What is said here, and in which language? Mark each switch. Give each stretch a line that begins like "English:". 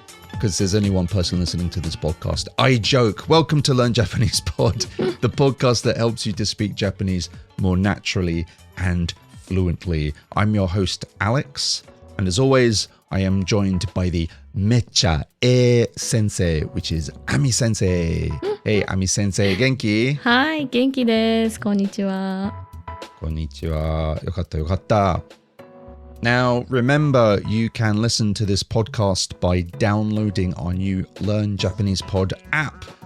English: Because there's only one person listening to this podcast. I joke. Welcome to Learn Japanese Pod, the podcast that helps you to speak Japanese more naturally and fluently. I'm your host, Alex. And as always, I am joined by the Mecha sensei, which is Ami sensei. Hey, Ami sensei, genki?
Japanese: はい、元気です。こんにちは。こんにちは。よかったよかった。
English: Now, remember, you can listen to this podcast by downloading our new Learn Japanese Pod app.